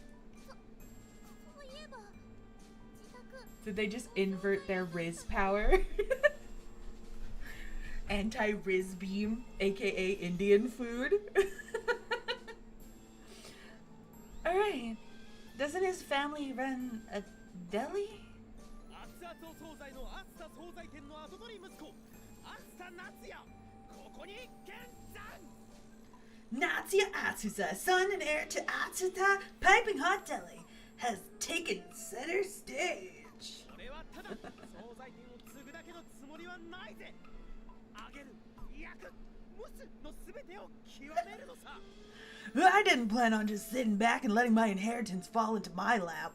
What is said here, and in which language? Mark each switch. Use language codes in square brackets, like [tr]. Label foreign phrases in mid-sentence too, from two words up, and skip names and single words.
[en] Did they just invert their Riz power? Anti-Riz beam, aka Indian food. Alright. Doesn't his family run a deli? Natsuya Atsuta, son and heir to Atsuta Piping Hot Deli, has taken center stage. I didn't plan on just sitting back and letting my inheritance fall into my lap.